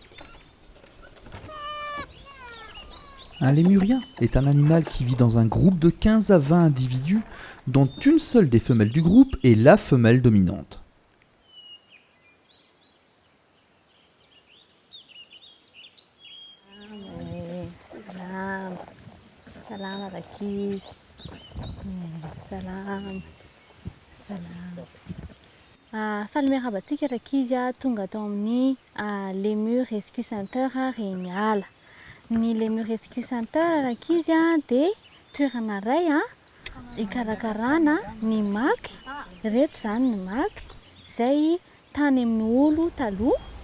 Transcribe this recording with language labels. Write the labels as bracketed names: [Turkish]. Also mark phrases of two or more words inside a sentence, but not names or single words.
[French] Un lémurien est un animal qui vit dans un groupe de 15 à 20 individus, dont une seule des femelles du groupe est la femelle dominante. [Malagasy] Salam Rakis. Salam. Faly miarabantsika Rakizy tonga tao amin'ny Lemur Rescue Center Rénial. Ny Lemur Rescue Center Rakizy dia toerana iray ikarakarana ny maky, reto zany ny maky izay tany amin'ny olo taloha.